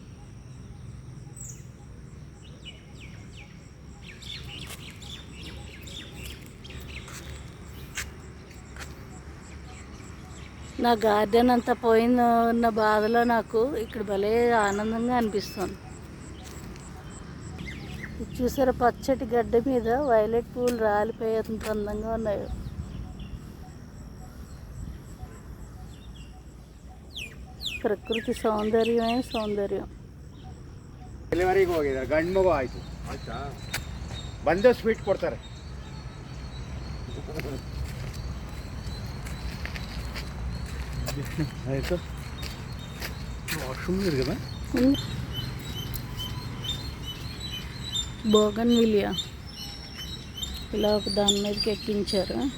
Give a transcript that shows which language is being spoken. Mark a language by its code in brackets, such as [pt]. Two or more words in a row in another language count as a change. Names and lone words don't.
[te] నా గార్డెన్ అంతా పోయిన బాధలో నాకు ఇక్కడ భలే ఆనందంగా అనిపిస్తుంది. చూసారా, పచ్చటి గడ్డ మీద వైలెట్ పూలు రాలిపోయేంత అందంగా ఉన్నాయి. ప్రకృతి సౌందర్యమే సౌందర్యం. [kn] ಡೆಲಿವರಿಗೆ ಹೋಗಿದ್ದಾರೆ, ಗಂಡು ಮಗು ಆಯಿತು. ಆಯ್ತಾ? ಬಂದೇ ಸ್ವೀಟ್ ಕೊಡ್ತಾರೆ. ಆಯಿತು, ವಾಶ್ರೂಮ್ ಇದೆ కదా. [te] బోగన్విలియా ఇలా ఒక దాని మీదకి ఎక్కించారు.